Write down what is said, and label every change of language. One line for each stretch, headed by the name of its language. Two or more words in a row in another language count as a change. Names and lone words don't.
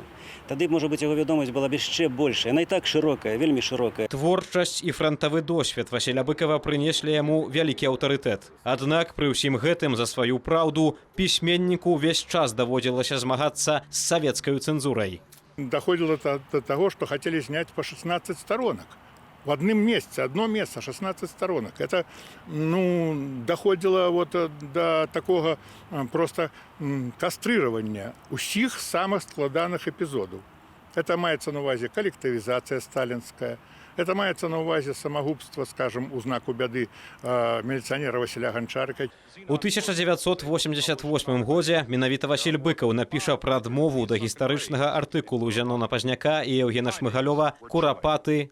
Belarusian: Тады, можа быць, яго вядомасць была б яшчэ большая, яна і так шырокая, вельмі шырокая. Творчасць і франтавы досвед Васіля Быкава прынеслі яму вялікі аўтарытэт. Аднак пры ўсім гэтым за сваю праўду пісьменніку ўвесь час даводзілася змагацца з савецкай цэнзурай.
Russian: Доходило до того, что хотели снять по 16 сторонок. В одном месте, одно место, 16 сторонок. Это доходило вот до такого просто кастрирования
Belarusian: усіх самых складаных
Russian: эпизодов.
Belarusian: Это мається на увазі
Russian: коллективизация сталинская,
Belarusian: это мається на увазі самогубство, скажем, у знаку бяды міліцыянера Васіля Ганчарка. У 1988 годзе менавіта Васіль Быкаў напіша прадмову да гістарычнага артыкулу Зянона Пазняка і Еўгена Шмыгалёва «Курапаты.